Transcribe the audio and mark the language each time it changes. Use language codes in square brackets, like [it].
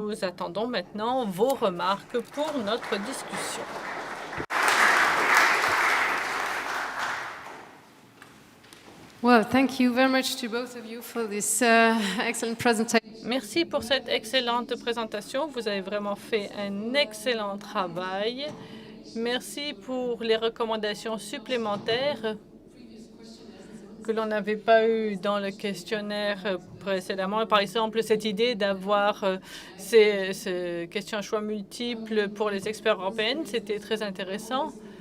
[fr] nous attendons maintenant vos remarques pour notre discussion. [en] Well, thank you very much to both of you for this excellent presentation. [fr] Merci pour cette excellente présentation. Vous avez vraiment fait un excellent travail. Merci pour les recommandations supplémentaires que l'on n'avait pas eues dans le questionnaire précédemment. Par exemple, cette idée d'avoir ces questions à choix multiples pour les experts européens, c'était très intéressant.